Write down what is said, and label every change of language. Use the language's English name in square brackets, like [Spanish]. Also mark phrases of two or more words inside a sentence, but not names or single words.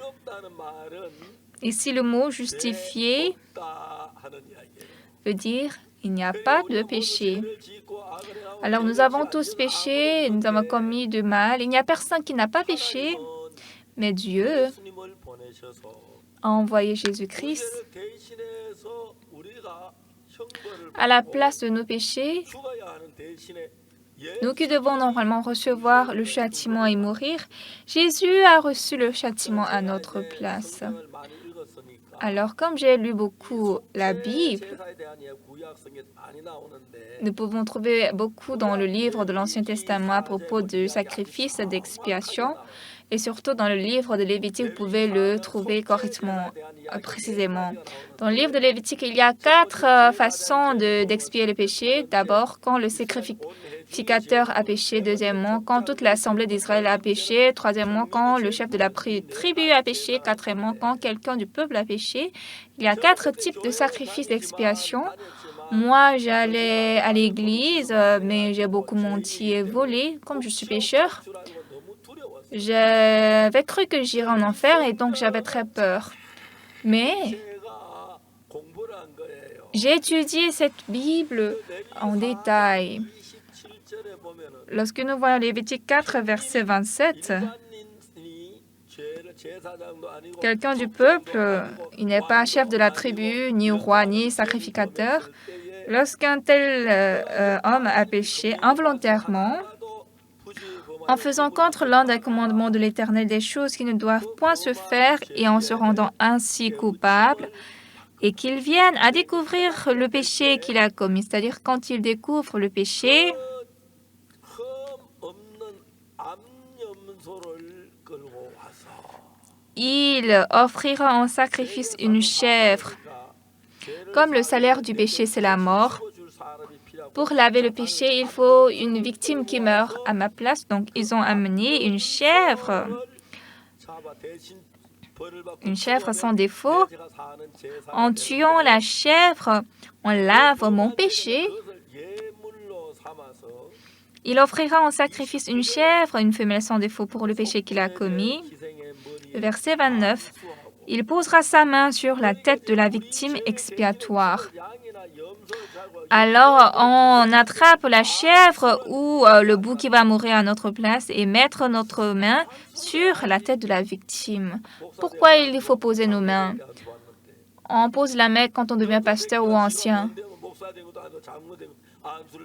[French] Ici, le mot justifié veut dire il n'y a pas de péché. Alors, nous avons tous péché, nous avons commis du mal. Il n'y a personne qui n'a pas péché, mais Dieu a envoyé Jésus-Christ [Korean] 죄를 대신해서 우리가 형벌을 [French] à la place de nos péchés, [Korean] 죽어야 하는 대신에 [French] nous qui devons normalement recevoir le châtiment et mourir, Jésus a reçu le châtiment à notre place. [Korean] 성경을 많이 읽었으니까 [French] Alors, comme j'ai lu beaucoup la Bible, [Korean] 제사에 대한 이야기 구약성에 많이 나오는데 [French] nous pouvons trouver beaucoup dans le livre de l'Ancien Testament à propos du sacrifice d'expiation. Et surtout dans le livre de Lévitique, vous pouvez le trouver correctement, précisément. Dans le livre de Lévitique, il y a 4 façons d'expier le péché. D'abord, quand le sacrificateur a péché. Deuxièmement, quand toute l'assemblée d'Israël a péché. Troisièmement, quand le chef de la tribu a péché. Quatrièmement, quand quelqu'un du peuple a péché. Il y a 4 types de sacrifices d'expiation. Moi, j'allais à l'église, mais j'ai beaucoup menti et volé. Comme je suis pécheur, j'avais cru que j'irais en enfer et donc j'avais très peur. Mais [Korean] 제가 공부를 한 거예요. [French] j'ai étudié cette Bible en détail. [Korean] 27절에 보면은 [French] Lorsque nous voyons Lévitique 4, verset 27, [Korean] 일반인이 죄를 제사장도 아니고 [French] quelqu'un du peuple, il n'est pas chef de la tribu, ni roi, ni sacrificateur. Lorsqu'un tel homme a péché involontairement, en faisant contre l'un des commandements de l'Éternel des choses qui ne doivent point se faire et en se rendant ainsi coupable, et qu'il vienne à découvrir le péché qu'il a commis, c'est-à-dire quand il découvre le péché, [Korean] 흠 없는 암염소를 끌고 와서 [French] il offrira en sacrifice une chèvre. Comme le salaire du péché, c'est la mort, [Korean] 줄 사람이 필요하고 [French] pour laver le péché, il faut une victime qui meurt à ma place. Donc, ils ont amené une chèvre [Korean] 잡아 대신 벌을 받고 [French] une chèvre sans défaut. [Korean] 제가 사는 제사 [French] En tuant la chèvre, on lave mon péché. [Korean] 그것을 예물로 삼아서 [French] Il offrira en sacrifice une chèvre, une femelle sans défaut pour le péché qu'il a commis. [Korean] 희생의 머리에 [French] Verset 29. Il posera sa main sur la tête de la victime expiatoire. [Korean] 양이나 염소를 잡고 [French] Alors, on attrape la chèvre ou le bouc qui va mourir à notre place et mettre notre main sur la tête de la victime. Pourquoi il faut poser nos mains? On pose la main quand on devient pasteur ou ancien. [Korean] 목사 된 것도 아니고 장로 된 안수를